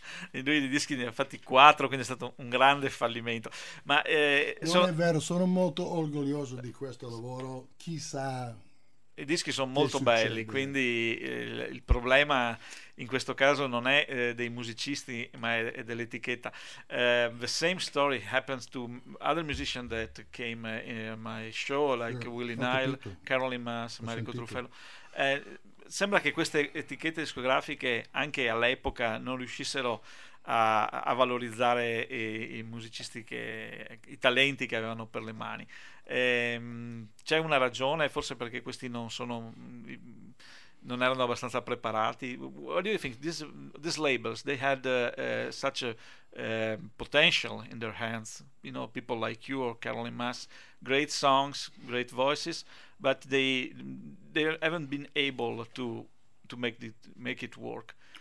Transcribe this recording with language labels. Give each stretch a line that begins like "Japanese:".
Italian: E lui di dischi ne ha fatti 4, quindi è stato un grande fallimento. Ma è vero, sono molto orgoglioso di questo lavoro. Chissà, i dischi sono molto belli, quindi il problema in questo caso non è dei musicisti, ma è dell'etichetta.
English: The same story happens to other musicians that came in my show, like sure. Willie Nile, Carolyn Mass, Mariko Truffello.
Italian: Sembra che queste etichette discografiche anche all'epoca non riuscissero a valorizzare i musicisti, i talenti che avevano per le mani. C'è una ragione, forse perché questi non erano abbastanza preparati.
English: What do you think? These labels, they had such a potential in their hands, you know, people like you or Carolyn Mass, great songs, great voices, but they haven't been able to make it work.